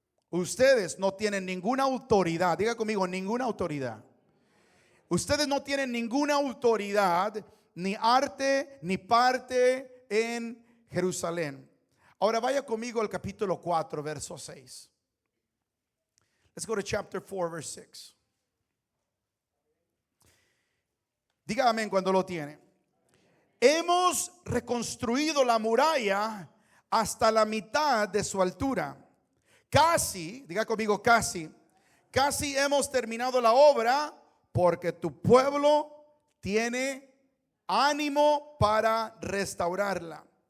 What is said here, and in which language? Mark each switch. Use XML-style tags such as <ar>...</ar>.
<es>Ustedes no tienen ninguna autoridad. Diga conmigo: ninguna autoridad. Ustedes no tienen ninguna autoridad, ni arte, ni parte en Jerusalén. Ahora vaya conmigo al capítulo 4, verso 6.</es> <en>Let's go to chapter 4, verse 6.</en> <es>Diga amén cuando lo tiene. Hemos reconstruido la muralla hasta la mitad de su altura. Casi, diga conmigo, casi hemos terminado la obra, porque tu pueblo tiene ánimo para restaurarla.</es>